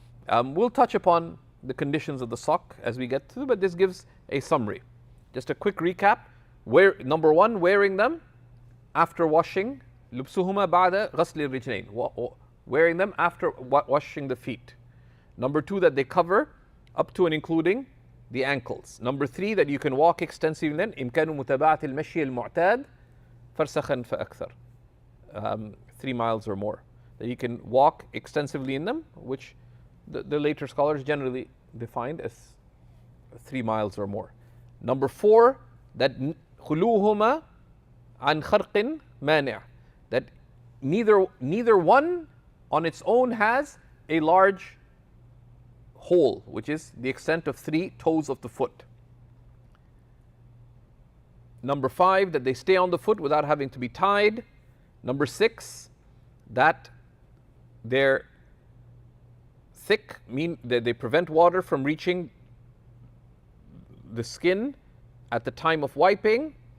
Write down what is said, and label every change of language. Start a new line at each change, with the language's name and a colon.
English: We'll touch upon the conditions of the sock as we get through, but this gives a summary. Just a quick recap. Number 1, wearing them after washing.
Arabic: لبسهما بعد غسل الرجلين.
English: Wearing them after washing the feet. Number 2, that they cover up to and including the ankles. Number 3, that you can walk extensively in them.
Arabic: إمكان متابعة المشي المعتاد فرسخا فأكثر.
English: 3 miles or more. That you can walk extensively in them, which the later scholars generally defined as 3 miles or more. Number 4, that
Arabic: خلوهما عن خرق مانع.
English: That neither one on its own has a large hole, which is the extent of 3 toes of the foot. Number 5, that they stay on the foot without having to be tied. Number 6, that they're thick, mean that they prevent water from reaching the skin at the time of wiping.